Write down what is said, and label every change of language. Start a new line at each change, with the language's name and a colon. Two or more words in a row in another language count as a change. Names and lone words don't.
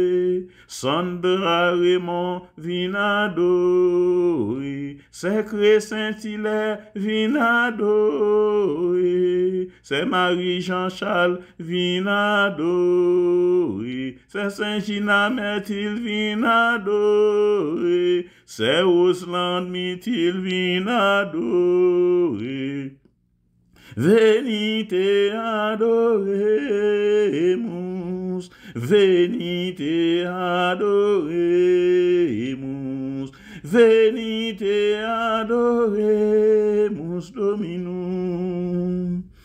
French: Sandra Raymond, vinado. C'est Crescent Hilaire, vinado. C'est Marie-Jean-Charles, vinado. C'est Saint-Gina Mertil, vinado. C'est Osland Mitil, vinado.
Latin: Venite adoremus, venite adoremus, venite adoremus Dominum.